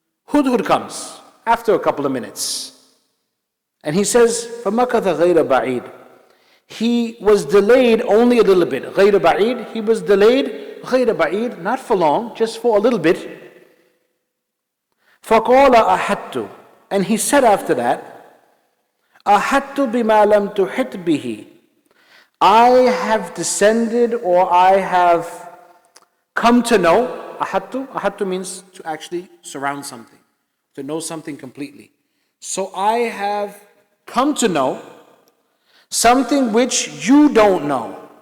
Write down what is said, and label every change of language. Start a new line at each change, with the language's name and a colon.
English: Hudhud comes after a couple of minutes, and he says, فَمَكَثَ غَيْرَ بَعِيدٍ. He was delayed only a little bit. غَيْرَ بَعِيدٍ, he was delayed غَيْرَ بَعِيدٍ, not for long, just for a little bit.
Arabic: فَقَالَ أَحَطْتُ, and he said after that, أَحَطْتُ بِمَا لَمْ تُحِطْ بِهِ.
English: I have descended, or I have come to know. Ahattu means to actually surround something, to know something completely. So I have come to know something which you don't know.